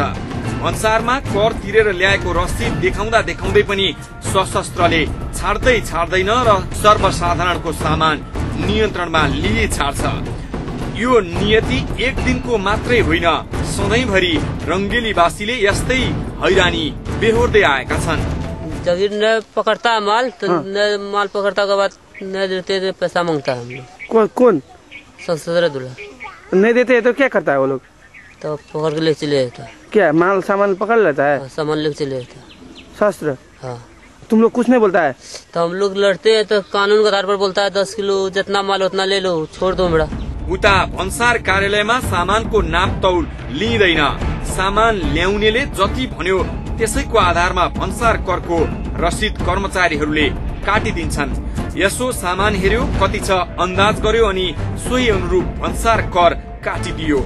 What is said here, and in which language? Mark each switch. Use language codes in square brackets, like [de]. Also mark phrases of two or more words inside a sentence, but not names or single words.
[ne] भन्सारमा कर तिरेर ल्याएको रसिद देखाउँदा देखाउँदै पनि सशस्त्रले छाड्दैन र सर्वसाधारणको सामान नियन्त्रणमा लिई छाड्छ। यो नियति एक दिनको मात्रै होइन, सधैँभरि रंगेलीवासीले यस्तै हैरानी बेहोर्दै आएका छन्। [hi] जब न पकड़ता माल तो माल पकड़ता के बाद नहीं देते तो पैसा मांगता है। कौन सशस्त्र दूल्हा नहीं देते तो क्या करता है वो लोग? तो पकड़ के ले चले जाता है। क्या माल सामान पकड़ लेता है? सामान लेके चले जाता है। शस्त्र? हाँ। तुम लोग कुछ नहीं बोलता है? तो हम लोग लड़ते हैं तो कानून के आधार पर बोलता है 10 किलो जितना माल उतना ले लो, छोड़ दो मेरा। [ne] उता भन्सार कार्यालयमा सामानको नापतौल लिइँदैन। सामान ल्याउनेले जति भन्यो त्यसैको आधारमा भन्सार करको रसिद कर्मचारीहरूले काटिदिन्छन्। यसो सामान हेर्यो, कति छ अन्दाज गर्यो अनि सोही अनुरूप भन्सार कर काटिदियो।